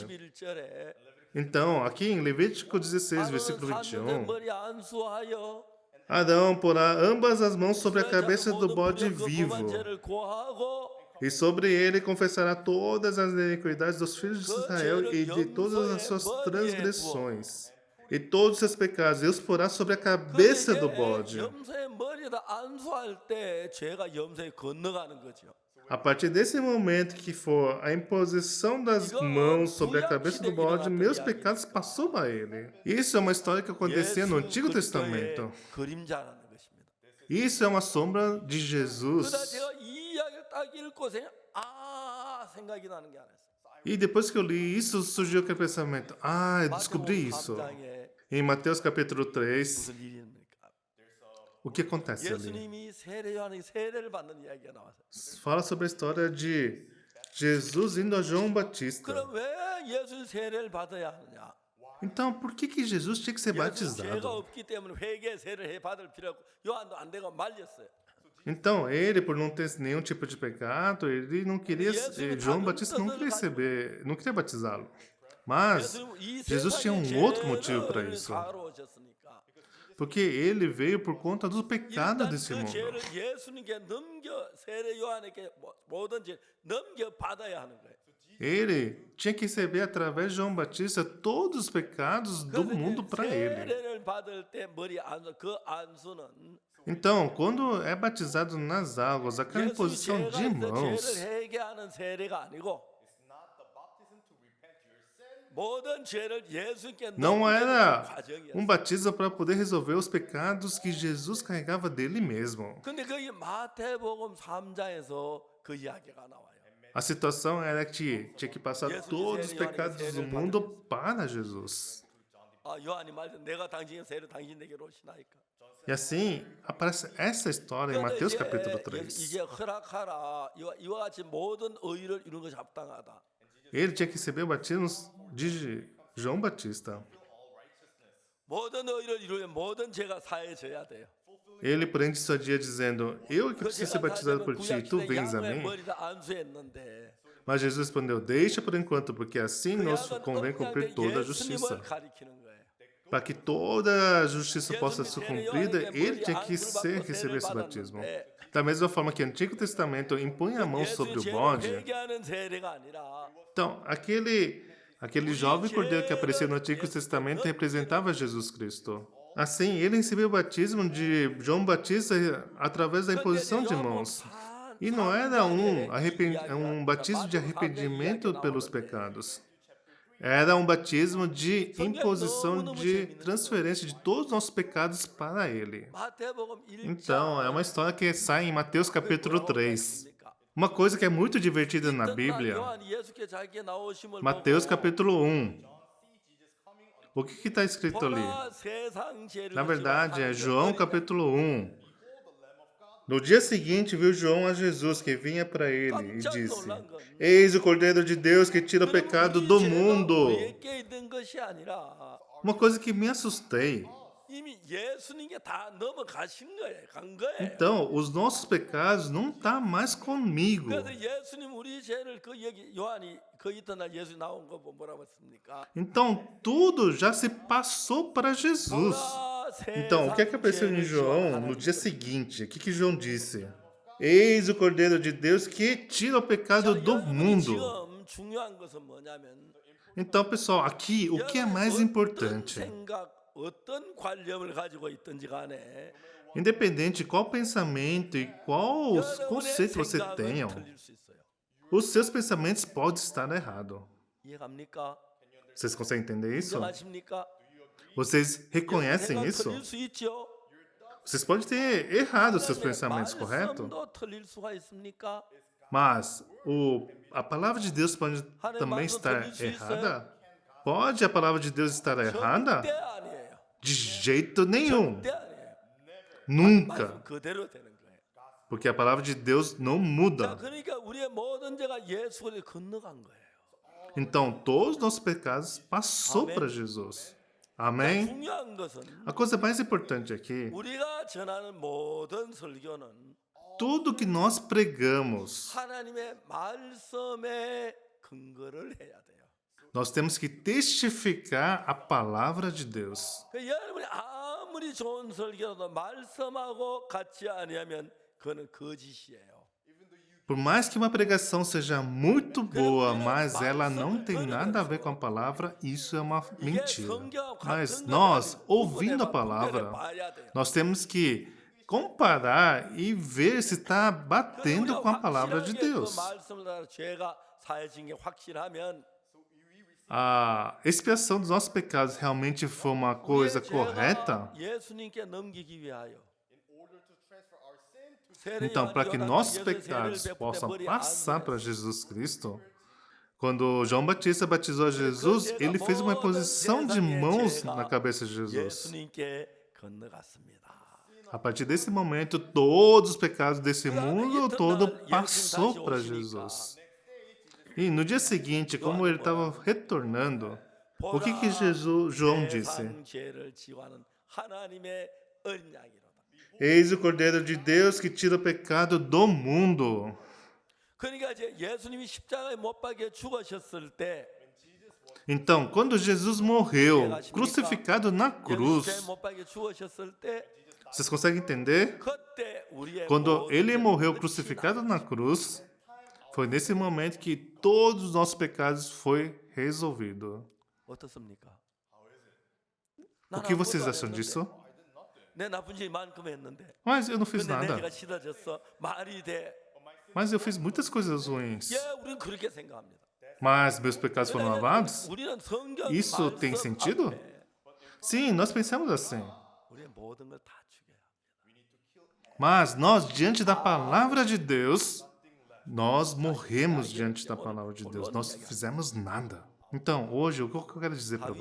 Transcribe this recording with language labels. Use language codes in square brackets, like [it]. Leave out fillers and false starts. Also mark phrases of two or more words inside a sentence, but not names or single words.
[pt] Então, aqui em Levítico 16, versículo 21, Adão porá ambas as mãos sobre a cabeça do bode vivo, e sobre ele confessará todas as iniquidades dos filhos de Israel e de todas as suas transgressões. e todos os seus pecados. Deus porá sobre a [ko] 그런데 [pt] cabeça [ko] 이제 [pt] do bode. [ko] 염소의 머리에다 안수할 때 죄가 염소에 건너가는 거죠. [pt] A partir desse momento que for a imposição das mãos sobre a cabeça do bode, meus pecados passou para ele. Isso é uma história que acontecia no [ko] 예수 [pt] Antigo [ko] 그리스도의 [pt] Testamento. [ko] 그림자라는 것입니다. [pt] Isso é uma sombra de [ko] 그러다 [pt] Jesus. [ko] 제가 이 이야기를 딱 읽고 생각이 나는 게 하나 있어요. [pt] E depois que eu li isso, surgiu aquele pensamento: ah, eu descobri isso. [ko] 3장에 [pt] Em Mateus capítulo 3, [ko] 무슨 일이 있습니까? [pt] o que acontece ali? [ko] 예수님이 세례 요한이 세례를 받는 이야기가 나왔어요. [pt] Fala sobre a história de Jesus indo a João Batista. [ko] 그럼 왜 예수 세례를 받아야 하느냐? [pt] Então, por que Jesus tinha que ser [ko] 예수 죄가 [pt] batizado? [ko] 없기 때문에 회개 세례를 해 받을 필요 없고 요한도 안 되고 말렸어요. [pt] Então, ele, por não ter nenhum tipo de pecado, ele não queria, João Batista não queria receber, não queria batizá-lo. Mas [ko] 예수님 이 [pt] Jesus tinha [ko] 세상의 [pt] outro motivo para [ko] 죄를 [pt] isso. [ko] 사러 오셨으니까 [pt] Porque ele veio por conta do pecado [ko] 일단 [pt] desse [ko] 그 [pt] mundo. [ko] 죄를 예수님께 넘겨 세례 요한에게 모든 죄 넘겨 받아야 하는 거예요. [pt] Ele tinha que receber através de João Batista todos os pecados do [ko] 그래서 [pt] mundo para ele. [ko] 세례를 받을 때 머리 안수 그 안수는 [pt] Então, quando é batizado nas águas, aquela [ko] 예수님이 [pt] imposição [ko] 죄가 [pt] de [ko] 있어 [pt] mãos [ko] 죄를 회개하는 세례가 아니고 모든 죄를 예수님께 [pt] não [ko] 넘기는 [pt] era [ko] 과정이었어요. [pt] batismo para poder resolver os pecados que Jesus carregava dele mesmo. [ko] 근데 그 마태복음 3장에서 그 이야기가 나와요. [pt] A situação era que tinha que passar todos os pecados do mundo para Jesus. [ko] 요한이 말씀 내가 당신의 세례 당신에게로 오시나이까. [pt] E assim aparece essa história em Mateus capítulo 3. [ko] 이제 허락하라 이와 같이 모든 의를 이루는 것이 합당하다. [pt] Ele tinha que receber o batismo de João Batista. [ko] 모든 의를 이루면 모든 죄가 사해져야 돼요. [pt] Ele, porém, dissuadia dizendo: Eu que preciso ser batizado por ti, tu vens a mim? [ko] 머리를 안수했는데 [pt] Mas Jesus respondeu: Deixa por enquanto, porque assim nos [ko] 그냥은 [pt] convém cumprir toda a [ko] 예수님을 [pt] justiça. [ko] 가리키는 거예요. [pt] Para que toda a justiça possa ser cumprida, ele tinha que receber esse batismo. Da mesma forma que o Antigo Testamento impunha a mão sobre o bode, [ko] 회개하는 세례가 아니라 [pt] então aquele jovem cordeiro que aparecia no Antigo Testamento representava Jesus Cristo. Assim, ele recebeu o batismo de João Batista através da imposição de mãos. E não era um batismo de arrependimento pelos pecados. Era um batismo de imposição de transferência de todos os nossos pecados para ele. [ko] 마태복음 1장 [pt] Então, é uma história que sai em Mateus capítulo 3. Uma coisa que é muito divertida na Bíblia, [ko] 요한이 예수께 자기의 나오심을 [pt] Mateus [ko] 보고 [pt] capítulo 1. O que está escrito ali? [ko] 보라 세상 죄를 [pt] Na verdade, é [ko] 지고 [pt] João capítulo 1. No dia seguinte, viu João a Jesus que vinha para ele e disse: Eis o Cordeiro de Deus que tira o pecado do mundo. [ko] 우리에게 있는 것이 아니라 [pt] Uma coisa que me assustei. [ko] 이미 예수님께 다 넘어가신 거예요. 간 거예요. [pt] Então, os nossos pecados não estão mais comigo. [ko] 그래서 예수님 우리 죄를 그 여기 요한이 그 이튿날 예수 나온 거 뭐라고 했습니까? [pt] Então, tudo já se passou para Jesus. Então, o que é que apareceu em João no dia seguinte? O que João disse? Eis o Cordeiro de Deus que tira o pecado do mundo. [ko] 지금 중요한 것은 뭐냐면 [pt] Então, pessoal, aqui o que é mais importante? [ko] 생각, 어떤 관념을 가지고 있든지 간에 [pt] Independente de qual pensamento e qual [ko] 여러분의 [pt] conceito você [ko] 생각은 [pt] tenha, [ko] 틀릴 수 있어요. [pt] os seus pensamentos podem estar errados. [ko] 이해갑니까? [pt] Vocês conseguem entender isso? [ko] 인정하십니까? [pt] Vocês reconhecem [ko] 생각 [pt] isso? [ko] 틀릴 수 있죠. [pt] Vocês podem ter errado os seus pensamentos, correto? [ko] 말씀도 틀릴 수가 있습니까? [pt] Mas a palavra de Deus pode também estar errada? Pode a palavra de Deus estar errada? [ko] 절대 아니에요. [pt] De jeito nenhum. [ko] 절대 아니에요. [pt] Nunca. [ko] 말씀 그대로 되는 거예요. [pt] Porque a palavra de Deus não [ko] 자, [pt] muda. [ko] 그러니까 우리의 모든 죄가 예수 그리스도에 건너간 거예요. [pt] Então, todos os nossos pecados passou Amém. para Jesus. Amém? [ko] 중요한 것은 [pt] A coisa mais importante aqui, [ko] 우리가 전하는 모든 설교는 [pt] tudo que nós pregamos, [ko] 하나님의 말씀에 근거를 해야 돼요. [pt] nós temos que testificar a palavra de Deus. [ko] 여러분이 아무리 좋은 설교라도 말씀하고 같지 아니하면 그거는 거짓이에요. [pt] Por mais que uma pregação seja muito boa, mas ela não tem nada a ver com a palavra, isso é uma [ko] 이게 [pt] mentira. [ko] 성경하고 [pt] Mas [ko] 같은 거냐 [pt] nós, [ko] 아닌지 [pt] ouvindo a [ko] 구분해 [pt] palavra, [ko] 봐야 돼요. [pt] nós temos que comparar e ver se está [ko] 그런데 [pt] batendo [ko] 우리가 [pt] com a palavra de [ko] 확실하게 그 [pt] Deus. [ko] 말씀을 따라 죄가 사해진 게 확실하면 [pt] A expiação dos nossos pecados realmente foi uma coisa [ko] 우리의 [pt] correta, [ko] 죄가 예수님께 넘기기 위하여 [pt] então, para que nossos pecados possam passar para Jesus Cristo, quando João Batista batizou Jesus, ele fez uma imposição de mãos na cabeça de Jesus. [ko] 예수님께 건너갔습니다. [pt] A partir desse momento, todos os pecados desse mundo todo passou para Jesus. E no dia seguinte, como ele estava retornando, o que João disse? [ko] 세상 죄를 지고하는 하나님의 어린 양이로다. [pt] Eis o Cordeiro de Deus que tira o pecado do mundo. [ko] 그러니까 이제 예수님이 십자가에 못 박혀 죽으셨을 때 [pt] Então, quando Jesus morreu, crucificado na [ko] 십자가에 [pt] cruz, [ko] 못 박혀 죽으셨을 때 [pt] vocês conseguem entender? [ko] 그때 우리의 [pt] Quando [ko] 모든 [pt] ele [ko] 죄는 [pt] morreu [ko] 끝이 [pt] crucificado [ko] 나. [pt] na cruz, foi nesse momento que todos os nossos pecados foi resolvido. [ko] 어떻습니까? [pt] O que vocês acham disso? [ko] 내 나쁜 짓 이만큼 했는데 [pt] Mas eu não fiz [ko] 근데 [pt] nada. [ko] 내가 씻어졌어 말이 돼. [pt] Mas eu fiz muitas coisas ruins. [ko] 예, 우리는 그렇게 생각합니다. [pt] Mas meus pecados foram lavados? [ko] 우리는 성경 [pt] Isso tem [ko] 말씀 [pt] sentido? [ko] 앞에 [pt] Sim, nós pensamos assim. [ko] 우리의 모든 걸 다 죽여야 합니다. [pt] Mas nós, diante da palavra de Deus, nós morremos diante da palavra de Deus. Nós não fizemos nada. Então, hoje, o que eu quero dizer para